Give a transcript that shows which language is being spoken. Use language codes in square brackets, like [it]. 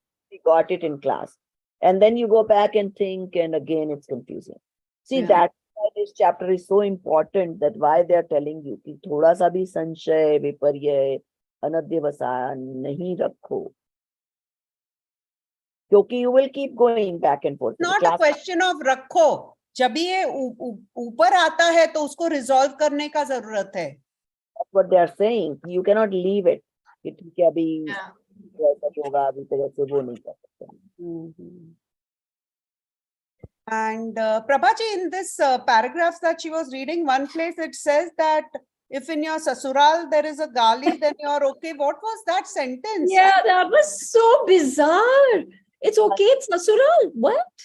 [en] We got it in class. And then you go back and think, and again, it's confusing. See, Yeah. that why this chapter is so important, that why they are telling you [hi] कि थोड़ा सा भी संशय विपर्य अनध्यवसाय नहीं रखो, क्योंकि [en] you will keep going back and forth. Not a question of [hi] रखो, जब भी ये ऊपर आता है तो उसको रिजॉल्व करने का जरूरत है. [en] That's what they are saying. You cannot leave it. [hi] कि ठीक है अभी ऐसा होगा, अभी तो ऐसे वो नहीं कर सकते. [en] And Prabhaji, in this paragraph that she was reading, one place it says that if in your sasural there is a gali, then you're okay. What was that sentence? Yeah, that was so bizarre. It's okay, it's Nasural. What?